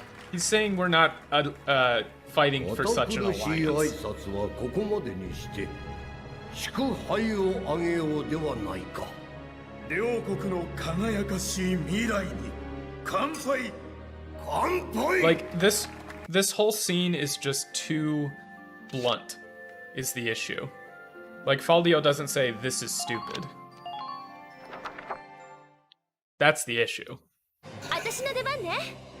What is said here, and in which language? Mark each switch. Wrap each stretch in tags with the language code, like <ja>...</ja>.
<en>He's saying we're not fighting for such an alliance.</en> <ja>ここまでにして祝杯をあげようではないか。両国の輝かしい未来に乾杯。乾杯。</ja> <en>Like this whole scene is just too blunt, is the issue. Like Faldio doesn't say this is stupid. That's the issue.</en> <ja>私の出番ね。</ja>